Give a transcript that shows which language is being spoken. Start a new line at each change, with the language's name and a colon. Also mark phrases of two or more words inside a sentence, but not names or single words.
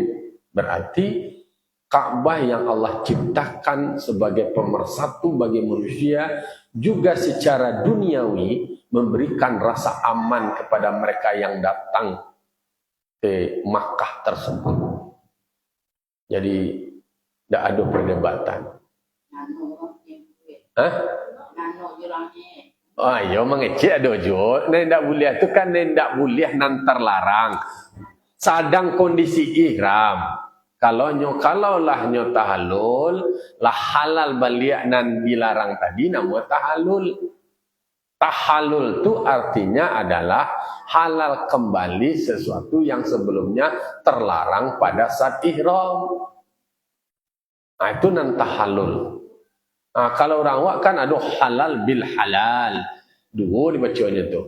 Indonesian: Berarti Ka'bah yang Allah ciptakan sebagai pemersatu bagi manusia juga secara duniawi memberikan rasa aman kepada mereka yang datang ke Makkah tersebut. Jadi tidak ada perdebatan.
Minangkabau: Hah? Oh, ya mengecek ada jo. Ndak boleh tu kan ndak boleh nan terlarang. Sadang kondisi ihram. Kalau lah nyo tahallul, lah halal balik nan dilarang tadi nama tahallul.
Indonesian: Tahallul tu artinya adalah halal kembali sesuatu yang sebelumnya terlarang pada saat ihram.
Minangkabau: Nah, itu nan tahallul.
Indonesian: Nah, kalau orang awak kan ada halal bil halal.
Minangkabau: Dua dibacanya tu.